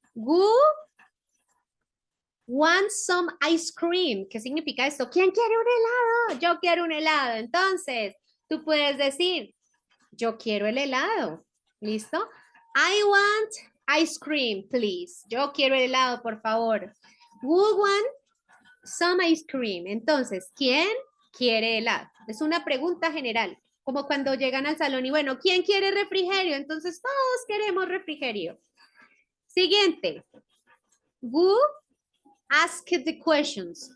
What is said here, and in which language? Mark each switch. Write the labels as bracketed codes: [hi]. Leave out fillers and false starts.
[en] Who wants some ice cream? [es] ¿Qué significa esto? ¿Quién quiere un helado? Yo quiero un helado. Entonces, tú puedes decir, yo quiero el helado. ¿Listo? [en] I want ice cream, please. [es] Yo quiero el helado, por favor. [en] Who want some ice cream? [es] Entonces, ¿quién quiere helado? Es una pregunta general, como cuando llegan al salón y bueno, ¿quién quiere refrigerio? Entonces, todos queremos refrigerio. Siguiente. [en] Who asked the questions?